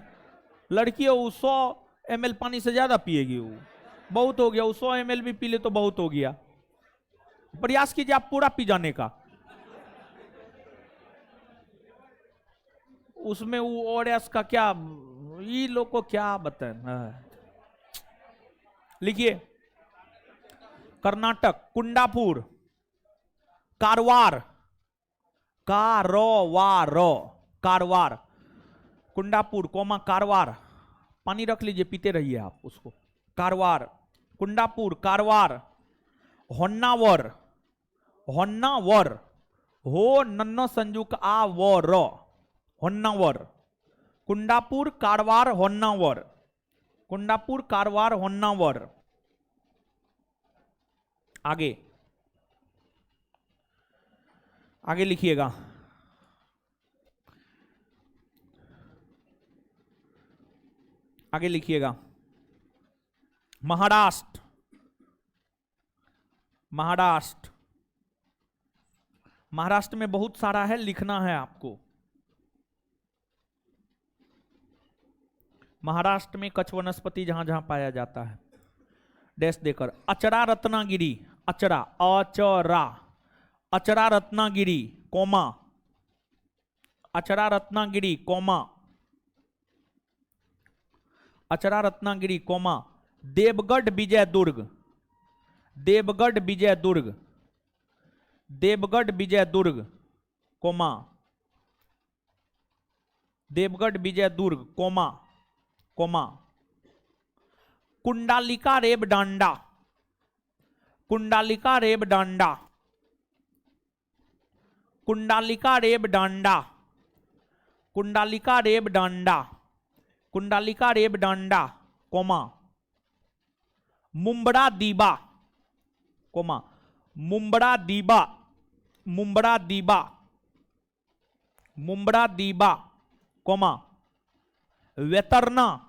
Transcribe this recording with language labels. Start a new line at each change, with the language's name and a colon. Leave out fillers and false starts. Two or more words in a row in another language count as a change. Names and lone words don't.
Hindi: लड़की है, वो 100 ml पानी से ज्यादा पिएगी, वो बहुत हो गया, वो 100 ml भी पी ले तो बहुत हो गया। प्रयास कीजिए आप पूरा पी जाने का, उसमें वो ORS का क्या, ये लोग को क्या बताएं। लिखिए, कर्नाटक, कुंडापुर, कारवार, कारवार, कारवार, कुंडापुर कोमा कारवार, पानी रख लीजिए, पीते रहिए आप उसको। कारवार, कुंडापुर, कारवार, होन्नावर, होन्नावर, हो नन्नो संजुक आ वर, होन्नावर, कुंडापुर, कारवार, होन्नावर, कुंडापुर, कारवार, होन्नावर। आगे, आगे लिखिएगा, आगे लिखिएगा, महाराष्ट्र, महाराष्ट्र, महाराष्ट्र में बहुत सारा है, लिखना है आपको। महाराष्ट्र में कच्छ वनस्पति जहां जहां पाया जाता है, डैश देकर, अचरा रत्नागिरी, अचरा, अचरा, अचरा रत्नागिरी, कोमा, अचरा रत्नागिरी, कोमा, अचरा रत्नागिरी, कोमा, देवगढ़ विजय दुर्ग, देवगढ़ विजय दुर्ग, देवगढ़ विजय दुर्ग, कोमा, देवगढ़ विजय दुर्ग, कोमा, कोमा, कुंडालिका रेब डांडा, कुंडालिका रेब डांडा, कुंडालिका रेब डांडा, कुंडालिका रेब डांडा, कुंडालिका रेब डांडा, कोमा, मुंबड़ा दीबा, कोमा, मुंबड़ा दीबा, मुंबड़ा दीबा, मुंबड़ा दीबा, कोमा, वेतरना,